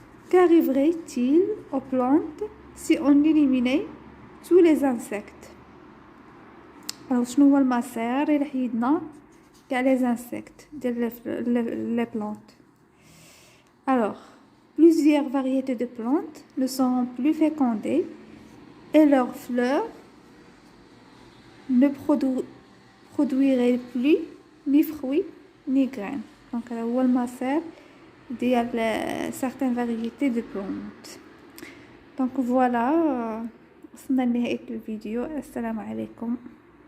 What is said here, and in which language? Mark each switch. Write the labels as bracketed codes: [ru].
[fr] Qu'arriverait-il aux plantes si on éliminait tous les insectes? Alors [ar] شنو هو المسار إلا حيدنا كاع [fr] les insectes [ar] ديال [fr] les plantes? Alors plusieurs variétés de plantes ne seront plus fécondées et leurs fleurs ne produiraient plus ni fruits ni graines. Donc [ar] هذا هو المسار ديال [fr] certaines variétés de plantes. Donc voilà, [ar] وصلنا لنهاية الفيديو. السلام عليكم.